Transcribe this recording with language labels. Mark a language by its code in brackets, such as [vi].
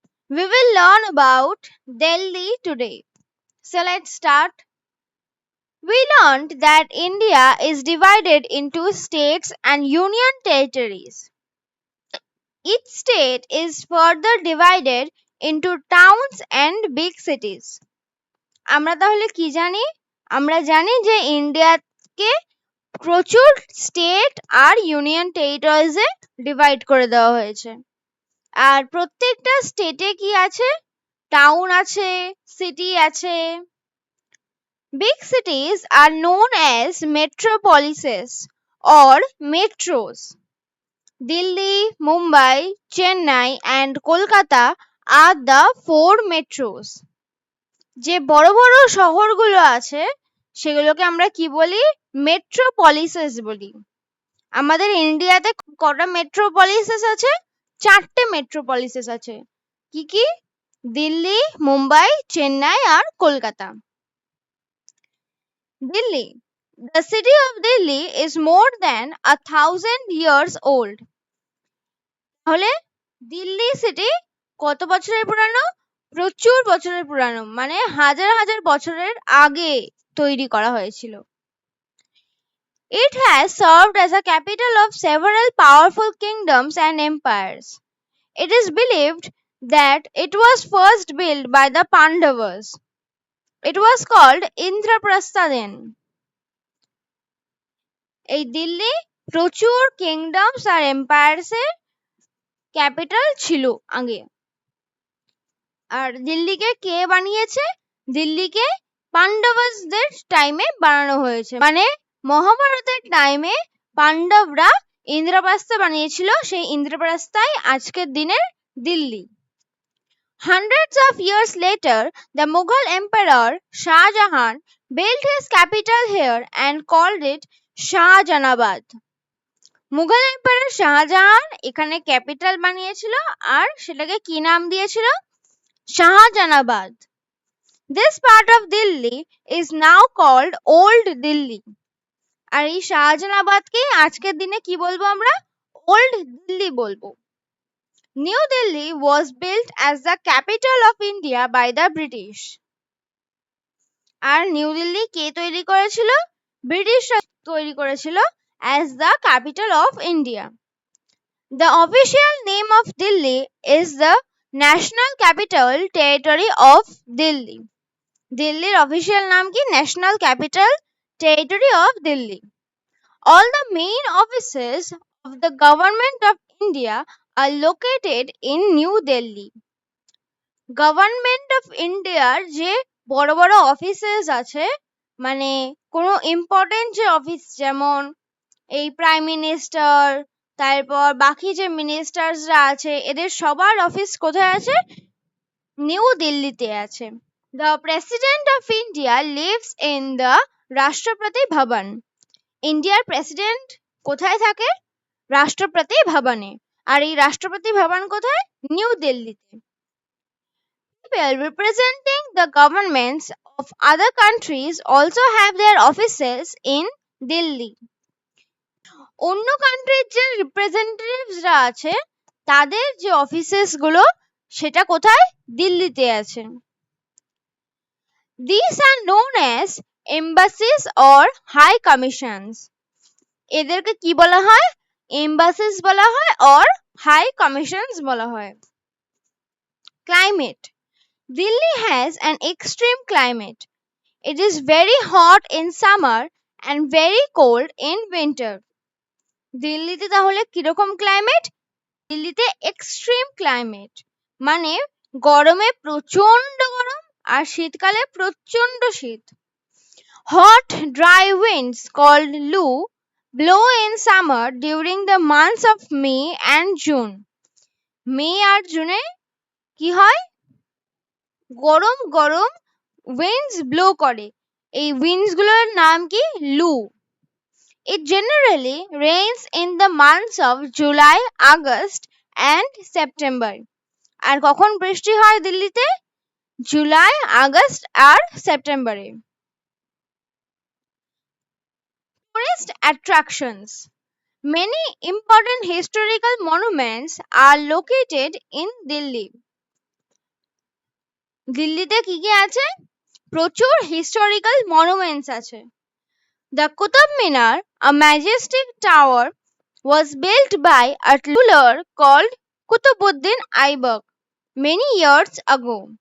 [en] We will learn about Delhi today. So let's start. We learned that India is divided into states and union territories. Each state is further divided into towns and big cities. [bn] আমরা তাহলে কি জানি? আমরা জানি যে ইন্ডিয়াকে প্রচুর state আর union টেরিটরিজে divide করে দেওয়া হয়েছে। আর প্রত্যেকটা স্টেটে কি আছে? টাউন আছে, সিটি আছে। [en] Big cities are known as metropolises or metros. Delhi, Mumbai, Chennai and Kolkata are the four metros. [bn] যে বড় বড় শহরগুলো আছে সেগুলোকে আমরা কি বলি? মেট্রোপলিসেস বলি। আমাদের ইন্ডিয়াতে কটা মেট্রোপলিসেস আছে? 4টে মেট্রোপলিসেস আছে। কি কি? দিল্লি, মুম্বাই, চেন্নাই আর Kolkata. [en] Delhi, the city of Delhi is more than 1,000 years old. [bn] তাহলে দিল্লি সিটি কত বছরের পুরানো? প্রচুর বছরের পুরানো, মানে হাজার হাজার বছরের আগে তৈরি করা হয়েছিল। [en] It has served as a capital of several powerful kingdoms and empires. It is believed that it was first built by the Pandavas. It was called Indraprastha then. [bn] এই দিল্লি প্রচুর কিংডমস আর এম্পায়ার্স এর ক্যাপিটাল ছিল আগে। আর দিল্লিকে কে বানিয়েছে? দিল্লিকে পান্ডবদের টাইমে বানানো হয়েছে, মানে মহাভারতের টাইমে পান্ডবরা ইন্দ্রপ্রস্থ বানিয়েছিল, সেই ইন্দ্রপ্রস্থাই আজকের দিনের Delhi. [en] Hundreds of years later, the Mughal emperor Shah Jahan built his capital here and called it Shahjahanabad. [bn] Mughal empire Shahjahan এখানে ক্যাপিটাল বানিয়েছিল আর সেটাকে কি নাম দিয়েছিল? Shahjahanabad. [en] This part of Delhi is now called Old Delhi. [bn] আর এই শাহজাহানাবাদকে আজকের দিনে কি বলবো আমরা? ওল্ড দিল্লি বলবো। [en] New Delhi was built as the capital of India by the British. [bn] আর new Delhi কে তৈরি করেছিল? ব্রিটিশরা তৈরি করেছিল [en] as the capital of India. The official name of Delhi is the National Capital Territory of Delhi. [bn] দিল্লির official নাম কি? National capital territory of Delhi. [en] All the main offices of the government of India are located in New Delhi. [bn] Government of ইন্ডিয়ার যে বড় বড় offices আছে, মানে কোনো ইম্পর্টেন্ট যে অফিস, যেমন এই প্রাইম মিনিস্টার, তারপর বাকি যে মিনিস্টার্সরা আছে, এদের সবার অফিস কোথায় আছে? নিউ দিল্লিতে আছে। [en] The President of India lives in the Rashtrapati Bhavan. [bn] ইন্ডিয়ার প্রেসিডেন্ট কোথায় থাকে? রাষ্ট্রপতি ভবনে। আর এই রাষ্ট্রপতি ভবন কোথায়? নিউ দিল্লিতে। [en] People representing the governments of other countries also have their offices in Delhi. [bn] অন্য কান্ট্রির যে রিপ্রেজেন্টেটিভসরা আছে তাদের যে অফিসেস গুলো সেটা কোথায়? দিল্লিতে আছে। [en] These are known as embassies or high commissions. [bn] এদেরকে কি বলা হয়? এম্বাসিস বলা হয় [en] or high commissions [bn] বলা হয়। [en] Climate. Delhi has an extreme climate. It is very hot in summer and very cold in winter. [bn] দিল্লিতে তাহলে কিরকম ক্লাইমেট? দিল্লিতে এক্সট্রিম ক্লাইমেট, মানে গরমে প্রচন্ড গরম আর শীতকালে প্রচন্ড শীত। [en] Hot dry winds called Lu blow in summer during the months of May and June. [bn] মে আর জুনে কি হয়? গরম গরম উইন্ডস ব্লো করে। এই উইন্ডস গুলোর নাম কি? লু। [en] It generally rains in the months of July, August and September. [bn] আর কখন বৃষ্টি হয় দিল্লিতে? জুলাই, আগস্ট আর সেপ্টেম্বরে। [en] tourist attractions. Many important historical monuments are located in Delhi. [bn] দিল্লিতে কি কি আছে? প্রচুর [en] historical monuments [bn] আছে. [en] The Qutub Minar, a majestic tower, was built by a ruler called Qutubuddin Aibak many years ago.